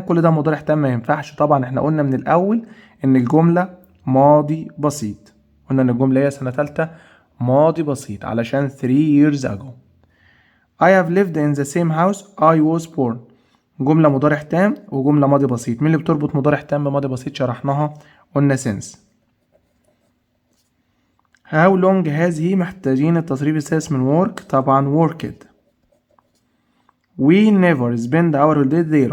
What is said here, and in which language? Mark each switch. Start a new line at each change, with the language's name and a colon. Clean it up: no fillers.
Arabic: كل ده مضارع تام ما ينفعش طبعا. احنا قلنا من الأول إن الجملة ماضي بسيط. قلنا إن الجملة هي سنة تالتة ماضي بسيط علشان
English: 3 years ago. I have lived in the same house I was born.
Arabic: جملة مضارع تام وجملة ماضي بسيط. مين اللي بتربط مضارع تام بماضي بسيط؟ شرحناها قلنا since.
English: how long has he
Arabic: محتاجين التصريف الثالث من work. طبعا worked.
English: we never spend our holiday there.